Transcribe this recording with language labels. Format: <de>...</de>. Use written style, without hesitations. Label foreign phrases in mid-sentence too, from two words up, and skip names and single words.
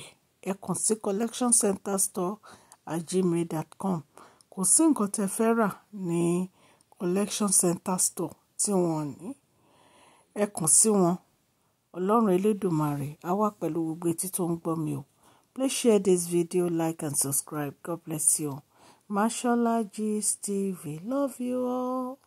<yo>Ẹ kàn sí collectioncenterstore@gmail.com. Kò sí nǹkan tẹ́ fẹ́ rà ní collection center store tí wọ́n ní. Ẹ kàn sí wọn. Ọlọ́run Elédùmarè á wà pẹ̀lú gbogbo etí tó ń gbọ́ mi o.</yo> <en>Please share this video, like and subscribe. God bless you all. Mashola Gist TV. Love you all.</en>